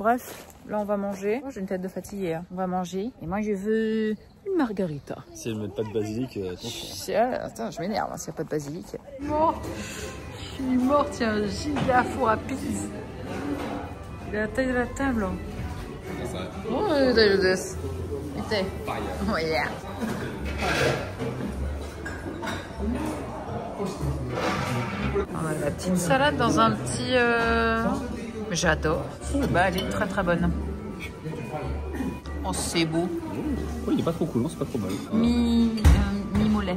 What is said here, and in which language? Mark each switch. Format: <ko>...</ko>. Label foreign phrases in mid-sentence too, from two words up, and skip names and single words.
<fr>Bref, là on va manger. Oh, j'ai une tête de fatiguée. Hein. On va manger. Et moi je veux une margarita. Si elles mettent pas de basilic, attention. Attends, je m'énerve s'il n'y a pas de basilic. Mort. Je suis morte, il y a un giga four à pizza. Il est à la taille de la table. Oh, det är det. Inte.</fr> <en>Oh yeah.</en> <fr>On a la petite salade dans un petit... J'adore. Bah, elle est très très bonne. Oh, c'est beau. Oh, il est pas trop cool, c'est pas trop mal. Mi-mollet.</fr>